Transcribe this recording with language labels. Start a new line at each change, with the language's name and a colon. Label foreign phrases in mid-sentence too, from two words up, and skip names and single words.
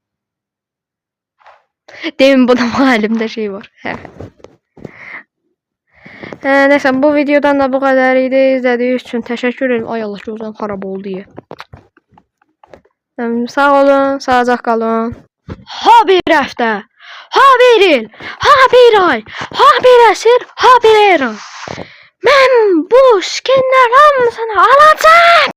Turkish: Demin bunun halimde şey var. Neyse bu videodan da bu kadar idi. İzlediğiniz için teşekkür ederim.
Azerbaijani: Ay Allah gözüm xarab oldu
Turkish: diye. Sağ olun, sağlıcaq kalın.
Azerbaijani: Ha bir həftə, ha bir il, ha bir ay, ha bir əsr, ha bir eran. Mən bu skinlər hamısını alacağım.